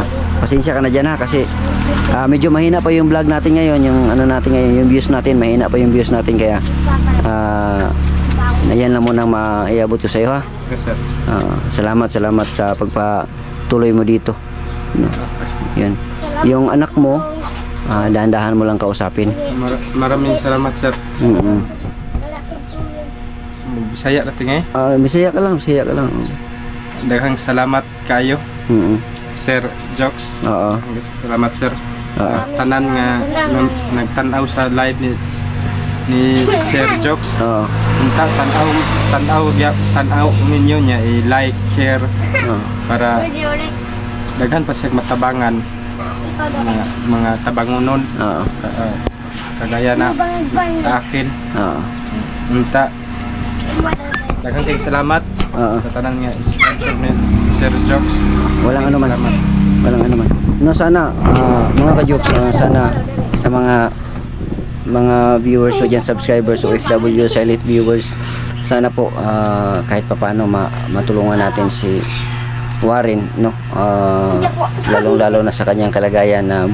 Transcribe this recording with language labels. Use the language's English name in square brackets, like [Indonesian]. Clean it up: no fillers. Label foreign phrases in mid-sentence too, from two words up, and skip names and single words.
[Filipino] pasensya ka na dyan ha kasi medyo mahina pa yung vlog natin ngayon yung natin ngayon yung views natin mahina pa yung views natin kaya Ayan lang muna maiabot ko sa iyo ha. [English] Yes, sir. [Filipino] Salamat sa pagpatuloy mo dito. No. Yan. Yung anak mo, dahan-dahan mo lang kausapin. Maraming salamat, sir. [Cebuano] Bisaya ka tingay. Bisaya ka lang. Daghang salamat kayo, Sir Jokes. Oo. Salamat, sir. Sa tanan nga nagtanaw sa live ni Sir Jokes. Unta tanaw ninyo niya i-like, share para daghan pa siya matabangan mga tabangonon. [Filipino] Kagaya na sa akin. [Cebuano] Unta daghang kayong salamat sa tanan nga sponsor ni Sir Jokes. [Filipino] Walang ano man. No, sana mga ka-jokes, sana sa mga viewers ko dyan, subscribers o OFW [English] silent viewers, [Filipino] sana po kahit papaano matulungan natin si Warren, no, lalong-lalo na sa kanyang kalagayan na